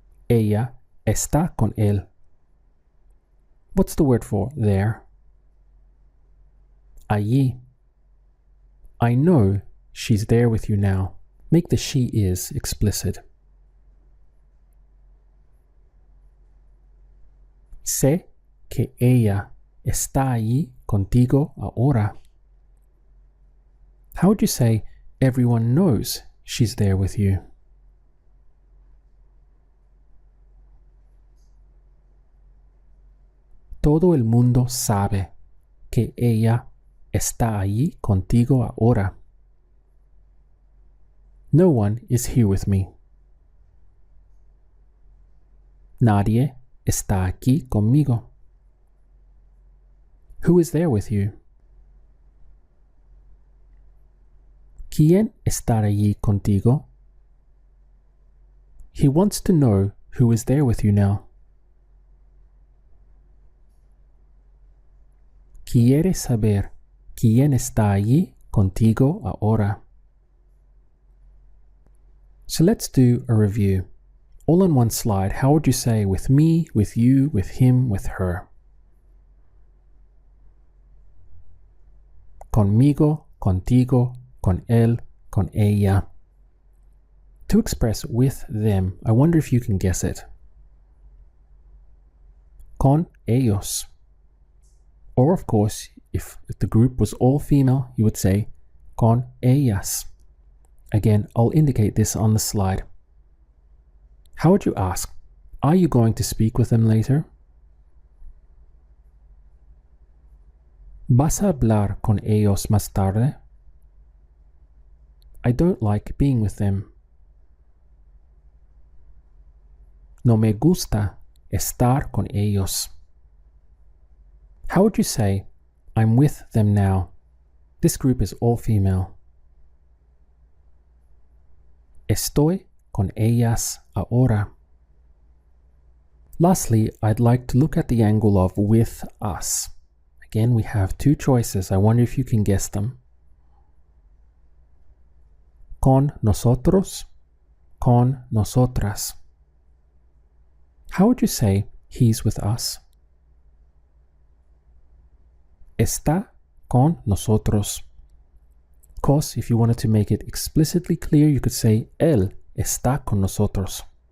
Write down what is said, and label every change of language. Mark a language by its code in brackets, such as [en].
[es] Ella está con él. [en] What's the word for there? Allí. I know she's there with you now. Make the she is explicit. [es] Sé que ella está allí contigo ahora. [en] How would you say everyone knows she's there with you? [es] Todo el mundo sabe que ella está allí contigo ahora. [en] No one is here with me. [es] Nadie está aquí conmigo. [en] Who is there with you? [es] ¿Quién está allí contigo? [en] He wants to know who is there with you now. [es] ¿Quiere saber quién está allí contigo ahora. [en] So let's do a review. All on one slide, how would you say with me, with you, with him, with her? [es] Conmigo, contigo, con él, con ella. [en] To express with them, I wonder if you can guess it. [es] Con ellos. [en] Or of course, if the group was all female, you would say [es] con ellas. [en] Again, I'll indicate this on the slide. How would you ask? Are you going to speak with them later? [es] ¿Vas a hablar con ellos más tarde? [en] I don't like being with them. [es] No me gusta estar con ellos. [en] How would you say, I'm with them now? This group is all female. [es] Estoy con ellas ahora. [en] Lastly, I'd like to look at the angle of with us. Again, we have two choices. I wonder if you can guess them. [es] Con nosotros, con nosotras. [en] How would you say he's with us? [es] Está con nosotros. [en] Of course, if you wanted to make it explicitly clear, you could say [es] él está con nosotros.